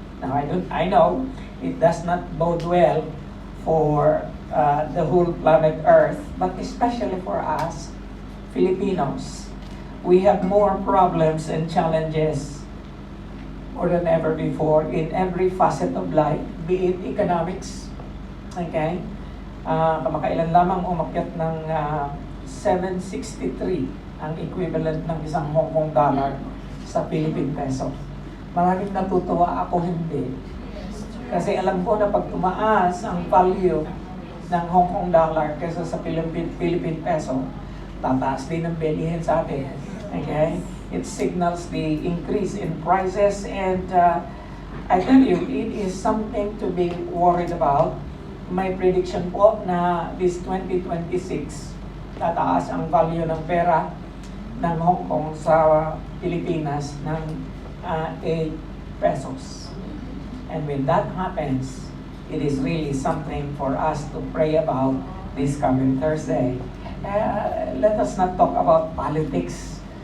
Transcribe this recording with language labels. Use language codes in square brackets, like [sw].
[en] Now, I know it does not bode well for the whole planet Earth, but especially for us Filipinos. We have more problems and challenges more than ever before in every facet of life, be it economics. Okay? [tl] Kamakailan lamang umakyat ng 763 ang equivalent ng isang Hong Kong dollar sa Philippine peso. Maraming natutuwa ako hindi. Kasi alam ko na pag tumaas ang value ng Hong Kong dollar kaysa sa Philippine peso, tataas din ang bilihin sa atin. [en] Okay? It signals the increase in prices, and I tell you, it is something to be worried about. [tl] May prediction po na this 2026, tataas ang value ng pera ng Hong Kong sa Pilipinas ng 8 pesos. [en] And when that happens, it is really something for us to pray about this coming Thursday. Let us not talk about politics.